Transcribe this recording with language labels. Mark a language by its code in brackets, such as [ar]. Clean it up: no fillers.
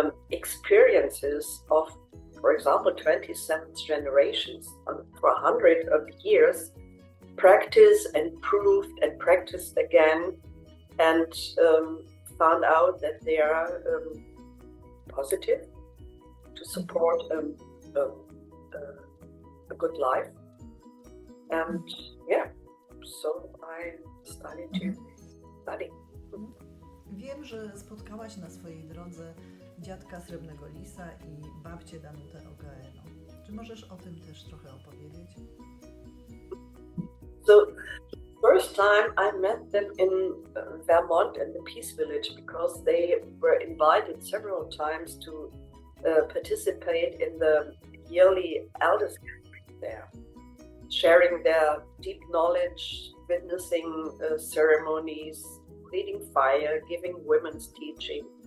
[en] experiences of, for example, 27th generations for 100 of years, practice and proved and practiced again, and found out that they are positive to support a good life. And yeah, so I started to study. [pl] Wiem, że spotkałaś na swojej drodze dziadka Srebrnego Lisa i babcię Danutę Ogaeno. Czy możesz o tym też trochę opowiedzieć? [en] So, first time I met them in Vermont in the Peace Village, because they were invited several times to participate in the yearly elders gathering there, sharing their deep knowledge, witnessing ceremonies, leading fire, giving women's teaching.